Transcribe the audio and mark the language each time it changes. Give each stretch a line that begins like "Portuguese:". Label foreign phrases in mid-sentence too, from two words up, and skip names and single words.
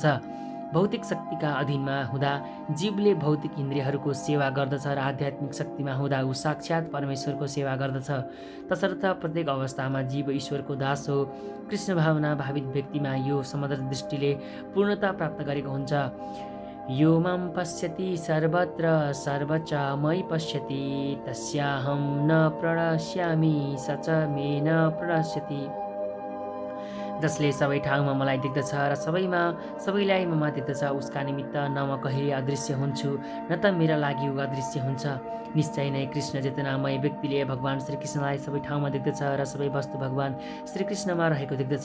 Nepali: भौतिक शक्तिका अधीनमा हुँदा जीवले भौतिक इन्द्रियहरूको सेवा गर्दछ र आध्यात्मिक शक्तिमा हुँदा ऊ साक्षात् परमेश्वरको सेवा गर्दछ। तसर्थ प्रत्येक अवस्थामा जीव ईश्वरको दास हो। कृष्ण भावना भावित व्यक्तिमा यो समग्र दृष्टिले पूर्णता प्राप्त गरेको हुन्छ।
Sanskrit: यो मां पश्यति सर्वत्र सर्वच मयि पश्यति, तस्याहं न प्रणश्यामि स च मे न प्रणश्यति।
Nepali: जसले सबै ठाउँमा मलाई देख्दछ र सबैलाई ममा देख्दछ, उसका निमित्त न म कहिले अदृश्य हुन्छु न त मेरा लागि ऊ अदृश्य हुन्छ। निश्चय नै कृष्ण चेतनामय व्यक्तिले भगवान श्रीकृष्णलाई सबै ठाउँमा देख्दछ र सबै वस्तु भगवान श्रीकृष्णमा रहेको देख्दछ।